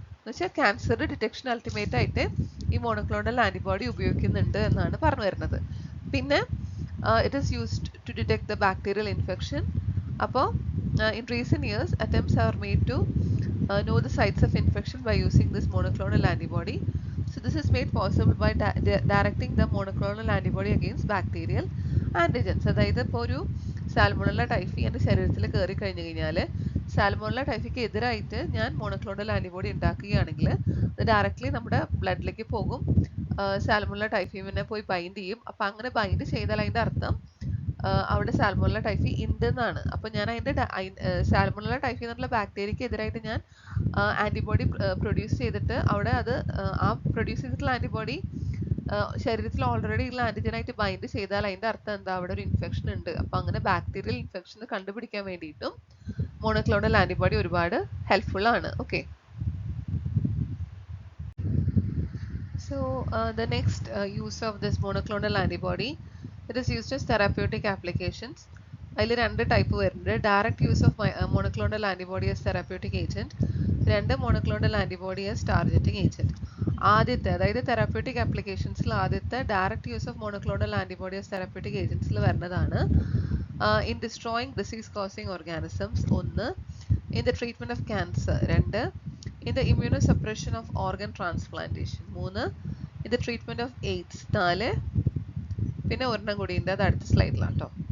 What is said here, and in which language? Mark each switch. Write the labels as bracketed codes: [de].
[ml] എന്ന് വെച്ചാൽ ക്യാൻസറുടെ detection ultimate ആയിട്ട് ഈ മോണോക്ലോണൽ ആന്റിബോഡി ഉപയോഗിക്കുന്നുണ്ട് എന്നാണ് പറഞ്ഞു വരുന്നത്. പിന്നെ [en] it is used to detect the bacterial infection. [ml] അപ്പോൾ [en] in recent years attempts are made to know the sites of infection by using this monoclonal antibody. So this is made possible by directing the monoclonal antibody against bacterial antigens. [ml] അതായത് ഇപ്പോൾ ഒരു salmonella typhi എൻ്റെ ശരീരത്തിൽ കയറി കഴിഞ്ഞു കഴിഞ്ഞാൽ salmonella ടൈഫിക്ക് എതിരായിട്ട് ഞാൻ മോണോക്ലോണൽ ആന്റിബോഡി ഉണ്ടാക്കുകയാണെങ്കിൽ അത് ഡയറക്റ്റ്ലി നമ്മുടെ ബ്ലഡിലേക്ക് പോകും, സാൽമോണല്ല ടൈഫിനെ പോയി ബൈൻഡ് ചെയ്യും. അപ്പം അങ്ങനെ ബൈൻഡ് ചെയ്താൽ അതിൻ്റെ അർത്ഥം അവിടെ സാൽമോണല്ല ടൈഫി ഉണ്ട് എന്നാണ്. അപ്പം ഞാൻ അതിൻ്റെ സാൽമോണല്ല ടൈഫി എന്നുള്ള ബാക്ടീരിയക്ക് എതിരായിട്ട് ഞാൻ ആന്റിബോഡി പ്രൊഡ്യൂസ് ചെയ്തിട്ട് അവിടെ അത് ആ പ്രൊഡ്യൂസ് ചെയ്തിട്ടുള്ള ആന്റിബോഡി ശരീരത്തിൽ ഓൾറെഡി ഉള്ള ആന്റിജനായിട്ട് ബൈൻഡ് ചെയ്താൽ അതിൻ്റെ അർത്ഥം എന്താ അവിടെ ഒരു ഇൻഫെക്ഷൻ ഉണ്ട്. അപ്പം അങ്ങനെ ബാക്ടീരിയൽ ഇൻഫെക്ഷൻ കണ്ടുപിടിക്കാൻ വേണ്ടിയിട്ടും മോണോക്ലോണൽ ആന്റിബോഡി ഒരുപാട് ഹെൽപ്ഫുൾ ആണ്. [en] Okay, so the next use of this monoclonal antibody, it is used as therapeutic applications. [ml] അതിൽ രണ്ട് ടൈപ്പ് വരുന്നുണ്ട്. [en] direct use of monoclonal antibody as therapeutic agent, [ml] രണ്ട് [en] Monoclonal antibody as targeting agent. [ml] ആദ്യത്തെ അതായത് therapeutic ആപ്ലിക്കേഷൻസിൽ ആദ്യത്തെ direct use of monoclonal antibody as therapeutic ഏജൻസിൽ വരുന്നതാണ് [en] in destroying disease causing organisms [ml] ഒന്ന്, [en] in the treatment of cancer [ml] രണ്ട്, [en] in the immunosuppression of organ transplantation [ml] മൂന്ന്, [en] in the treatment of AIDS [ml] നാല്, പിന്നെ ഒരെണ്ണം കൂടി ഉണ്ട് അത് അടുത്ത സ്ലൈഡിലാണ് കേട്ടോ.